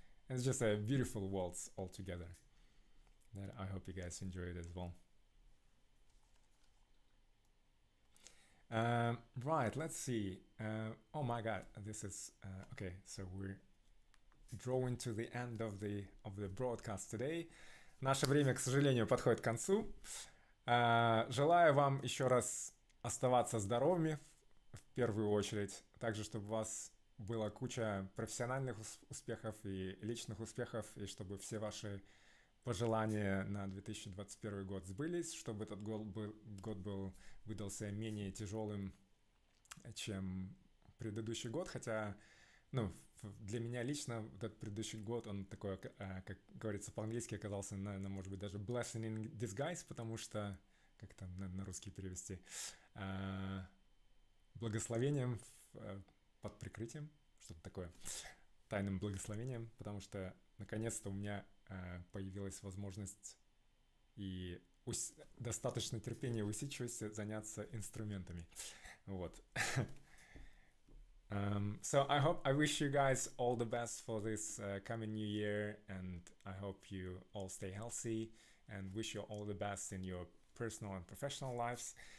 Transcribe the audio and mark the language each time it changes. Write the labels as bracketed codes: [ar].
[en] And it's just a beautiful waltz altogether that I hope you guys enjoyed as well. Right, let's see. Oh my god, this is okay. So we're drawing to the end of the broadcast today. [ru] Наше время, к сожалению, подходит к концу. Желаю вам еще раз оставаться здоровыми в первую очередь, также чтобы у вас была куча профессиональных успехов и личных успехов, и чтобы все ваши пожелания на 2021 год сбылись, чтобы этот год выдался менее тяжелым, чем предыдущий год, хотя, для меня лично этот предыдущий год, он такой, как говорится по-английски, оказался, наверное, может быть, даже [en] blessing in disguise, [ru] потому что, как там на русский перевести, благословением под прикрытием, что-то такое, тайным благословением, потому что, наконец-то, у меня появилась возможность и достаточно терпения и усидчивости заняться инструментами. Вот. [en] So I wish you guys all the best for this coming new year, and I hope you all stay healthy and wish you all the best in your personal and professional lives.